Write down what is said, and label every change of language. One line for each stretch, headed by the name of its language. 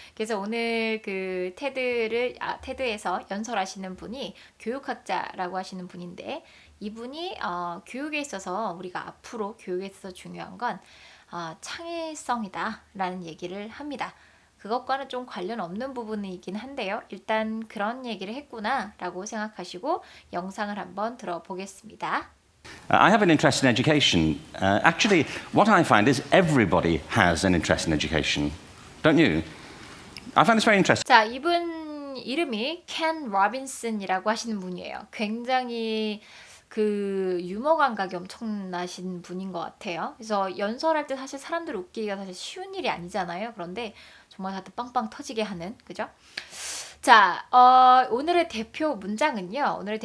Korean: 그래서 오늘 그 테드에서 연설하시는 분이 교육학자라고 하시는 분인데 이분이 교육에 있어서 우리가 앞으로 교육에 있어서 중요한 건 창의성이다 라는 얘기를 합니다. 그것과는 좀 관련 없는 부분이긴 한데요. 일단 그런 얘기를 했구나 라고 생각하시고 영상을 한번 들어보겠습니다.
English: I have an interest in education. Actually, what I find is everybody has an interest in education. Don't you? I find this very interesting.
Korean: 자, 이분 이름이 켄 로빈슨이라고 하시는 분이에요. 굉장히 그 유머 감각이 엄청나신 분인 것 같아요. 그래서 연설할 때 사실 사람들 웃기기가 사실 쉬운 일이 아니잖아요. 그런데 정말 다들 빵빵 터지게 하는, 그죠? 자, 오늘의 대표 문장은요.